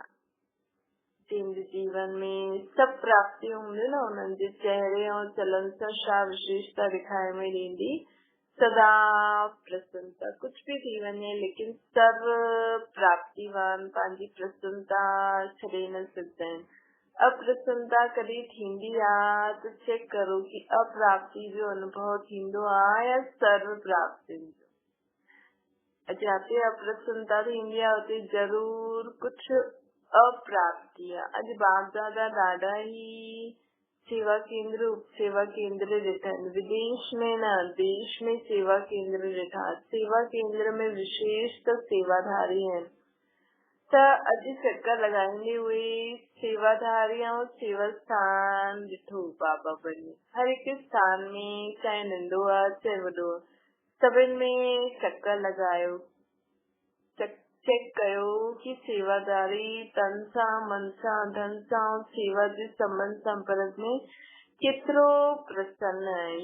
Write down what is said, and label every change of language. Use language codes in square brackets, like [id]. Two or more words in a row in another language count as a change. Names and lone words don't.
[sd] जंहिंजे जीवन में सभु प्राप्तियूं हूंदियूं न, उन्हनि जे चेहरे ऐं चलन सां छा विशेषता ॾेखारे में ॾींदी। सदा प्रसन्नता। कुझु बि थी वञे लेकिन सर्व प्राप्तिवान पंहिंजी प्रसन्नता छॾे न सघंदा आहिनि। अप्रसन्नता कॾहिं थींदी आहे त चेक करो कि अप्राप्ति जो अनुभव थींदो आहे या सर्व प्राप्तियुनि जो। जिते अप्रसन्नता थींदी आहे उते ज़रूर कुझु अप्राप्ति आहे। अॼु बाप दादा ॾाढा ई सेवा केंद्र उप सेवा केंद्र ॾिठा आहिनि। विदेश में न, देश में सेवा केंद्र ॾिठा। सेवा केंद्र में विशेष त सेवाधारी आहिनि। त अॼु चक्कर लॻाईंदे हुए सेवाधारी ऐं सेवा स्थान ॾिठो बाबा बनी। हर हिकु स्थान में, चाहे नंढो आहे चाहे वॾो, सभिनि में चक्कर लॻायो, चेक कयो कि सेवादारी तन सां, मन सां, धन सां सेवा जे संबंध संपर्क में केतिरो प्रसन्न आहे।